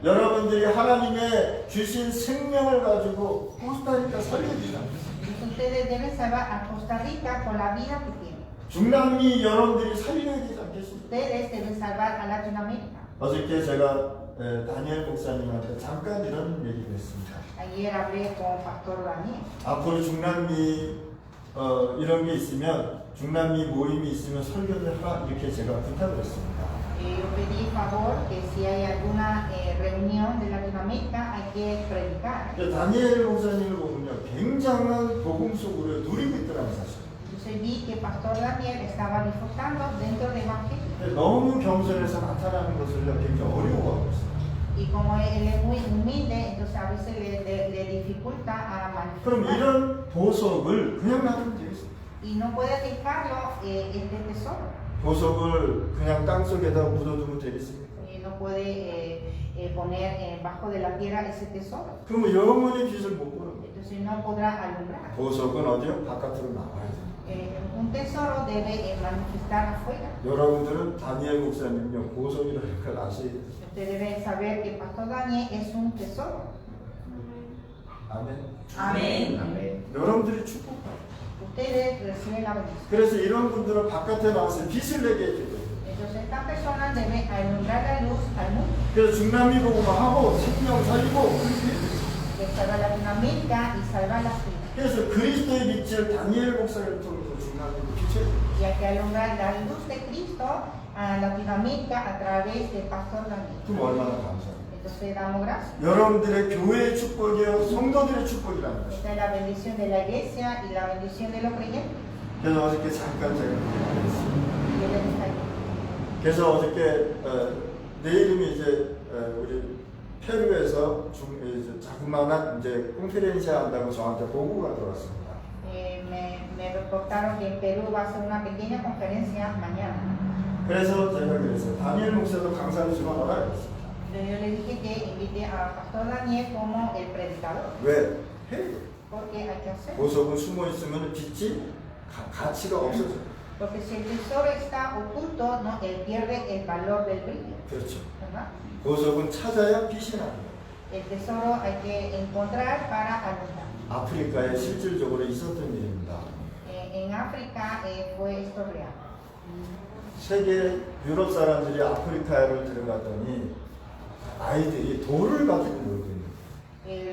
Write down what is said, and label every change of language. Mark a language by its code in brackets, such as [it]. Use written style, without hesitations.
[ko] 여러분들이 하나님의 주신 생명을 가지고 코스타리카 살려주지 않겠습니까? [es] Ustedes deben salvar a Costa Rica con la vida que tienen. [ko] 중남미 여러분들이 살려야 되지 않겠습니까? [es] Ustedes deben salvar a Latinoamérica. [ko] 어저께 제가 다니엘 목사님한테 잠깐 이런 얘기를 했습니다. [es] Ayer hablé con Pastor Daniel. [ko] 앞으로 중남미 이런 게 있으면 중남미 모임이 있으면 설교를 하라 이렇게 제가 부탁을 했습니다. [es] Yo pedí favor que si hay alguna reunión de Latinoamérica hay que predicar. [ko] 다니엘 목사님을 보면요 굉장한 복음 속으로 누리고 있더라는 사실. [es] Entonces vi que Pastor Daniel estaba disfrutando dentro del Evangelio. [ko] 너무 겸손해서 나타나는 것을 굉장히 어려워하고 있어요. [es] Y como él es muy humilde, entonces a veces le dificulta a [ko] 그럼 [es] manifestar. [ko] 이런 보석을 그냥 놔두면 되겠습니다. [es] Y no puede dejarlo este tesoro. [ko] 보석을 그냥 땅 속에다 묻어두면 되겠습니까? [es] No puede poner bajo de la tierra ese tesoro. [ko] 그러면 영원히 빛을 못 보는 거예요. [es] Entonces no podrá alumbrar. [ko] 보석은 어디요? 바깥으로 나와야 돼요. [es] Un tesoro debe manifestar afuera. [ko] 여러분들은 다니엘 목사님요 보석이라는 걸 아셔야 돼요. [es] Usted debe saber que Pastor Daniel es un tesoro. [ko] 아멘. [es] Amén. [ko] 아멘. 여러분들이 축복받아요. [es] Ustedes reciben la bendición. [ko] 그래서 이런 분들은 바깥에 나와서 빛을 내게 해줘야 돼요. [es] Entonces esta persona debe alumbrar la luz al mundo. [ko] 그래서 중남미 복음화하고 생명 살리고 그렇게 해야 돼요. [es] De salvar Latinoamérica y salvar las vidas. [ko] 그래서 그리스도의 빛을 다니엘 목사를 통해서 중남미로 비춰야 돼요. [es] y hay que alumbrar la luz de Cristo a Latinoamérica a través del Pastor Daniel. [ko] 그럼 얼마나 감사합니다. [es] Entonces damos gracias. [ko] 여러분들의 교회의 축복이요, 성도들의 축복이라는 것입니다. [es] Esta es la bendición de la iglesia y la bendición de los creyentes. [ko] 그래서 어저께 잠깐 제가 얘기했습니다. [es] Y yo les dije, [ko] 그래서 어저께 내일이면 이제 우리 페루에서 이제 자그마한 이제 콘페렌시아 한다고 저한테 보고가 들어왔습니다. [es] me reportaron que en Perú va a ser una pequeña conferencia mañana. [ko] 그래서 제가 그랬어요. 다니엘 목사도 강사를 좀 하라 그랬습니다. [es] Yo le dije que invite a Pastor Daniel como el predicador. [ko] 왜? 해요. [es] Porque hay que hacerlo. [ko] 보석은 숨어 있으면 빛이 가치가 없어져요. [es] Porque si el tesoro está oculto, no, él pierde el valor del brillo. [ko] 그렇죠. [es] ¿Verdad? [ko] 보석은 찾아야 빛이 납니다. [es] El tesoro hay que encontrar para alumbrar. [ko] 아프리카에 실질적으로 있었던 일입니다. [es] En África fue esto real. [ko] 세계 유럽 사람들이 아프리카를 들어갔더니 아이들이 돌을 가지고 놀고 있는 거예요.